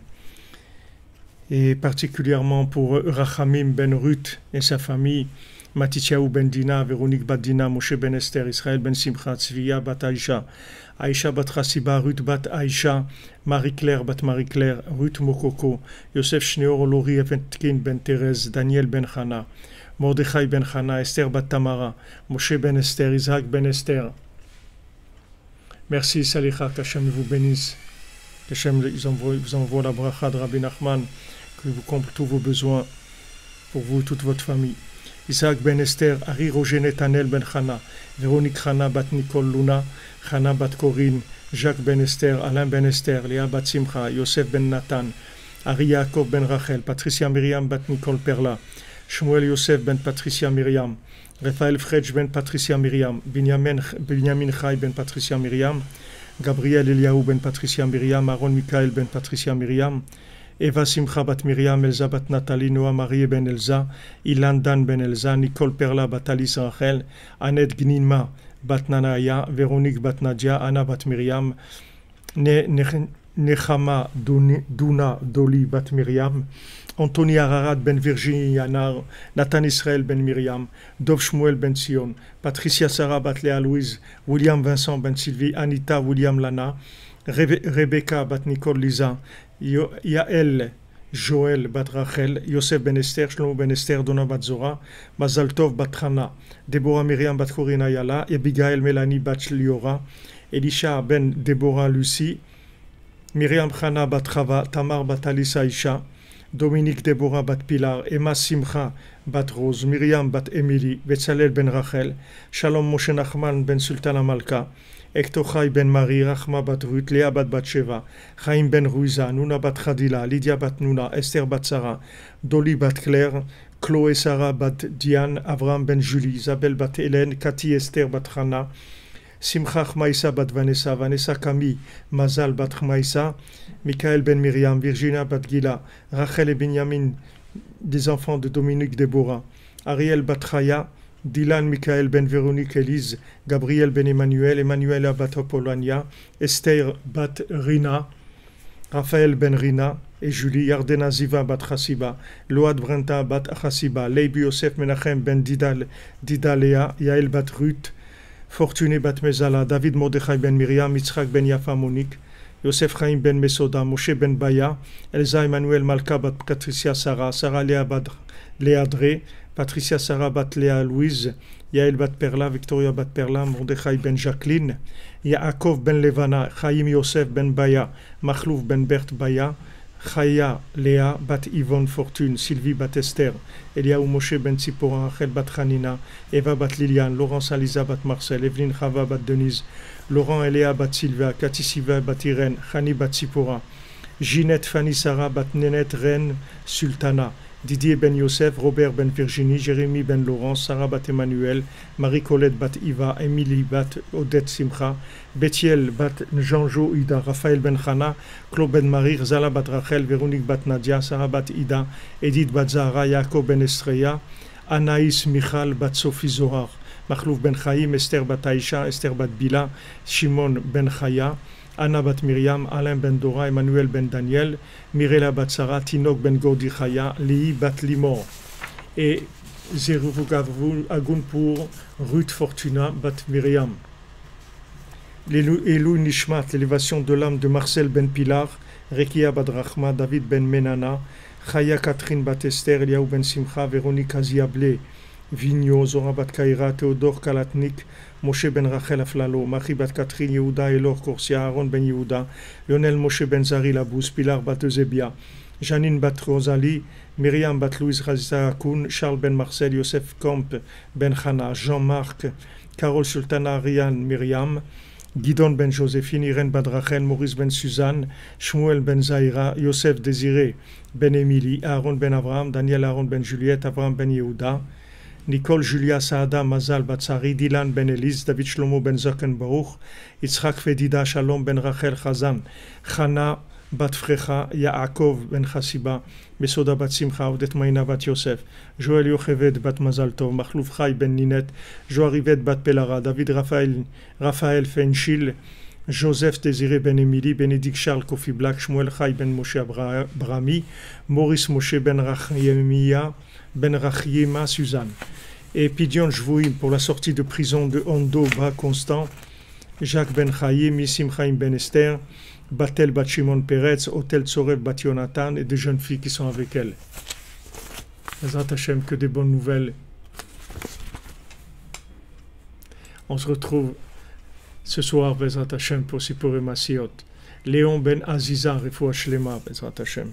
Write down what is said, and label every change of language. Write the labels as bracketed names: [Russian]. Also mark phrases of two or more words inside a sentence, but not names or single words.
[French] Et particulièrement pour Rachamim ben Ruth et sa famille, Matityahu ben Dina, Véronique bat Dina, Moshe ben Esther, Israël ben Simcha, Tzviya bat Aïcha, Aïcha bat Chassiba, Ruth bat Aïcha, Marie-Claire bat Marie-Claire, Ruth Mokoko, Yosef Shneor Lori Eventkin ben Thérèse, Daniel ben Chana, Mordechai ben Chana, Esther bat Tamara, Moshe ben Esther, Isaac ben Esther. Merci Salicha, qu'Hachem vous bénisse. Qu'Hachem vous envoie la bracha de Rabbi Nachman, que vous comble tous vos besoins pour vous et toute votre famille. Isaac ben Esther, Ari Roger Netanel ben Chana, Véronique Chana bat Nicole Luna, Chana bat Corinne, Jacques ben Esther, Alain ben Esther, Léa bat Simcha, Yosef ben Nathan, Ari Yaakov ben Rachel, Patricia Myriam bat Nicole Perla, Shmuel Yosef ben Patricia Myriam, Raphaël Fredj ben Patricia Myriam, Binyamin Chai ben Patricia Myriam, Gabriel Eliaou ben Patricia Myriam, Aaron Michael ben Patricia Myriam, Eva Simcha bat Myriam, Elza bat Nathalie, Noah Marie ben Elza, Ilan Dan ben Elza, Nicole Perla bat Alice Rachel, Annette Gnima bat Nanaya, Véronique bat Nadia, Anna bat Myriam, Nechama Duna Doli bat Myriam, Anthony Ararat ben Virginie Yanar, Nathan Israël ben Myriam, Dov Shmuel ben Sion, Patricia Sarah bat Léa Louise, William Vincent ben Sylvie, Anita William Lana, Rebecca bat Nicole Lisa, Yael Joël bat Rachel, Yosef ben Esther, Shlomo ben Esther, Donna bat Zora, Mazal Tov bat Chana, Deborah Myriam bat Corina Yala, Abigail Mélanie bat Liora, Elisha ben Deborah Lucie, Myriam Chana bat Chava, Tamar bat Alissa Isha, Dominique Deborah bat Pilar, Emma Simcha bat Rose, Myriam bat Emily, Betzalel ben Rachel, Shalom Moshe Nachman ben Sultana Malka, Ektochai ben Marie, Rachma bat Ruth, Léa bat Batsheva, Chaim ben Ruiza, Nuna bat Khadila, Lydia bat Nuna, Esther bat Sarah, Dolly bat Claire, Chloé Sarah bat Diane, Avram ben Julie, Isabelle bat Hélène, Cathy Esther bat Hana, Simcha Chmaïsa bat Vanessa, Vanessa Camille, Mazal bat Chmaïsa, Michael ben Myriam, Virginia bat Gila, Rachel et Benjamin, des enfants de Dominique Deborah, Ariel bat Chaya, Dylan Michael ben Véronique Élise, Gabriel ben Emmanuel, Emmanuela bat Apollonia, Esther bat Rina, Raphaël ben Rina et Julie, Yardena Ziva bat Chassiba, Load Brenta bat Chassiba, Leibi Yosef Menachem ben Didalea, Yael bat Ruth, Fortuné bat Mezala, David Mordechai ben Myriam, Yitzhak ben Yafa Monique, Yosef Chaim ben Mesoda, Moshe ben Baya, Elsa Emmanuel Malka bat Patricia Sarah, Sarah Léa bat Léa Dré, Patricia Sarah bat Léa Louise, Yael bat Perla, Victoria bat Perla, Mordechai ben Jacqueline, Yaakov ben Levana, Chaim Yosef ben Baya, Machlouf ben Bert Baya, Chaya Léa bat Yvonne Fortune, Sylvie bat Esther, Eliaou Moshe ben Tzipora, Rachel bat Hanina, Eva bat Liliane, Laurence Aliza bat Marcel, Evelyne Chava bat Denise, Laurent Eléa bat Sylvia, Cathy Siva bat Irène, Chani bat Tzipora, Ginette Fanny Sarah bat Nénette Reine Sultana, Didier ben Yosef, Robert ben Virginie, Jérémy ben Laurence, Sarah bat Emmanuel, Marie-Colette bat Iva, Émilie bat Odette Simcha, Bethiel bat Jean-Jo Ida, Raphaël ben Chana, Claude ben Marie, Zala bat Rachel, Véronique bat Nadia, Sarah bat Ida, Edith bat Zahara, Yaakov ben Estreya, Anaïs Michal bat Sophie Zohar, Machlouf ben Chaim, Esther bat Aïcha, Esther bat Bila, Shimon ben Chaya, Anna bat Myriam, Alain ben Dora, Emmanuel ben Daniel, Mirela bat Sarah, Tinok ben Godi Chaya, Lii bat Limor. Et Zeruvugavu Agun pour Ruth Fortuna bat Myriam. [Hebrew] לעילוי נשמת, [French] l'élévation de l'âme de Marcel ben Pilar, Rekia bat Rachma, David ben Menana, Chaya Catherine bat Esther, Eliaou ben Simcha, Véronique Aziablé, Vigno, Zora bat Kaira, Théodore Kalatnik, Moshe ben Rachel Aflalo, Marie bat Catherine, Yehuda Elor Korsia, Aaron ben Yehuda, Lionel Moshe ben Zari Labous, Pilar bat Eusebia, Janine Bat Rosalie, Myriam Bat Louise Razita Akoun, Charles Ben Marcel, Youssef Comp Ben Hana, Jean-Marc, Carole Sultana, Rian Myriam, Guidon Ben Joséphine, Irène Badrachen, Maurice Ben Suzanne, Shmuel Ben Zaira, Youssef Désiré Ben Émilie, Aaron Ben Abraham, Daniel Aaron Ben Juliette, Abraham Ben Yehuda, Nicole Julia Saada Mazal Batsari, Dylan Ben Elise, David Shlomo Ben Zockenbaruch, Yitzhak Fedida Shalom Ben Rachel Chazan, Chana Bat Frecha, Yaakov Ben Chassiba, Mesoda Bat Simcha, Odette Maïna Bat Yosef, Joël Yocheved Bat Mazal Tov, Machlouf Chai Ben Ninette, Joarivet Bat Pelara, David Raphaël Fenchil, Joseph Désiré Ben Émilie, Bénédicte Charles Kofi Black, Shmuel Chai Ben Moshe Brami, Maurice Moshe Ben Rachiyemia, Ben Rachiema Suzanne. Et [Hebrew] פדיון שבויים [French] pour la sortie de prison de Hondo Bas Constant, Jacques Ben Chaim, Missim Chaim Ben Esther, Batel Bat Shimon Peretz, Otel Tsorev Bat Yonatan et des jeunes filles qui sont avec elle. [Hebrew] בעזרת השם, [French] que des bonnes nouvelles. On se retrouve ce soir, [Hebrew] בעזרת השם, [French] pour Sipurei Masiot. [Hebrew] Léon Ben Aziza, רפואה שלמה, בעזרת השם.